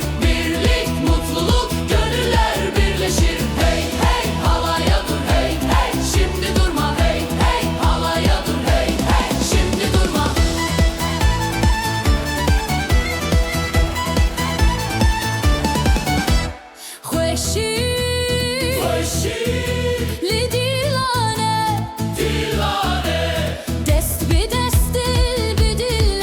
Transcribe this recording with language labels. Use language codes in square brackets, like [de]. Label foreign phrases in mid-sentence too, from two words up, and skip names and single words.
[tr] Birlik, mutluluk, gönüller birleşir. Hey hey halaya dur hey hey. Şimdi durma hey hey halaya dur hey hey. Şimdi durma. خوشی [ku] Hoşi, li dilane dilane. dest bi dest dil bi dil.